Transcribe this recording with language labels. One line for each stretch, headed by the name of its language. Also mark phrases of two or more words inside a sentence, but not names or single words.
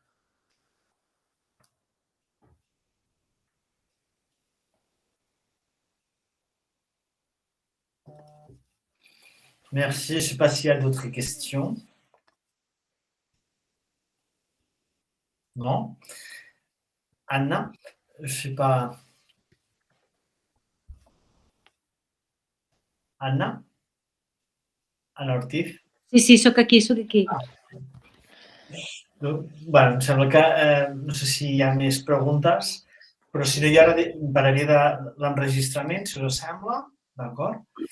French: Merci. Je ne sais pas s'il y a d'autres questions. Non. Anna, je sais pas. Anna? Anna Ortiz?
Catalan: Sí, sóc aquí. Bé, em sembla que no sé si hi ha més preguntes, però si no, jo ara pararia de l'enregistrament, si us sembla, d'acord?